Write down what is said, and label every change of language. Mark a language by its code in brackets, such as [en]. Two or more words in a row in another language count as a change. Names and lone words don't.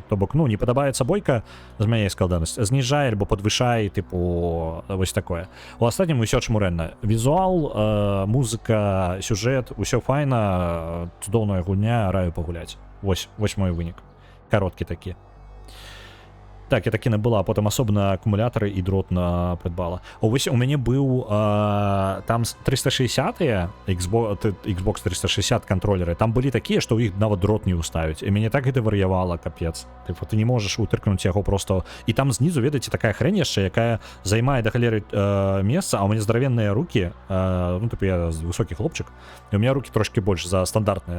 [be] То бок, ну, не падабаецца бойка, змяняй складанасць, зніжай альбо падвышай, тыпу, вось такое. У астатнім усё чмурэнна. Візуал, музыка, сюжэт, усё файна, цудоўная гульня, раю пагуляць. Вось мой вынік. Кароткі такі. [uk] Так, я таки набыла, а потім особливо акумулятори і дрот придбала. Ось у мене був там 360 Xbox 360 контролери, там були такі, що їх навіть дрот не уставить. І мені так це варіювало, капець. Типу, ти не можеш утиркнути його просто. І там знизу, видите, така хрень ще, яка займає до холери місце, а у мене здоровенні руки, ну, типу, я високий хлопчик, і у мене руки трошки більше за стандартні.